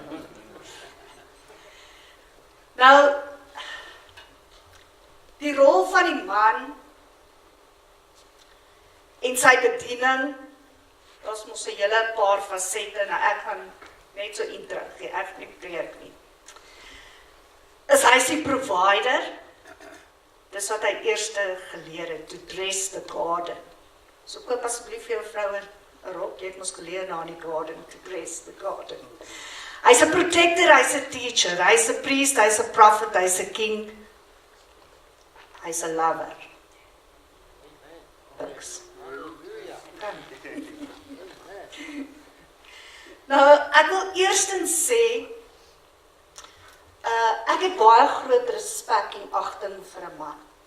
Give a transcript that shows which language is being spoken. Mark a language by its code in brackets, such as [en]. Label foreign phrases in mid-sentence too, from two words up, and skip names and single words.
[af] Nou, die rol van die man en sy bediening, daar's mos 'n hele paar fasette, nou ek gaan net so intro gee, ek nie. Is hy die provider? Dis wat hy eerste geleer het, [en] to dress the garden. [af] So koop asseblief vir jou vroue 'n rok, jy het mos geleer na die garden, [en] to dress the garden. [af] Hy's 'n protector, hy's 'n teacher, hy's 'n priest, hy's 'n prophet, hy's 'n king, hy's 'n lover. [en] Thanks. [af] Nou, ek wil eerstens sê, ek het baie groot respek en agting vir 'n man.